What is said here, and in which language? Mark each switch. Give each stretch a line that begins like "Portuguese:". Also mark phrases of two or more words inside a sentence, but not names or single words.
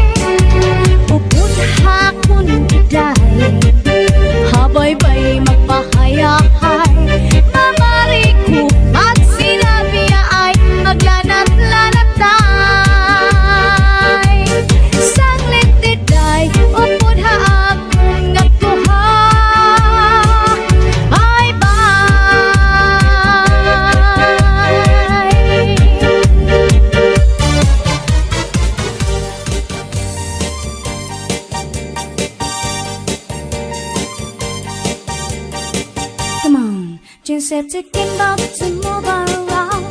Waray: Upod hakon iday, habay-bay magpahayahay, mamari ko magsinabi ay maglanat-lanatay. Sanglit iday, upod haakong nagtuha, bye-bye.
English: Come on, just have to get about to move around.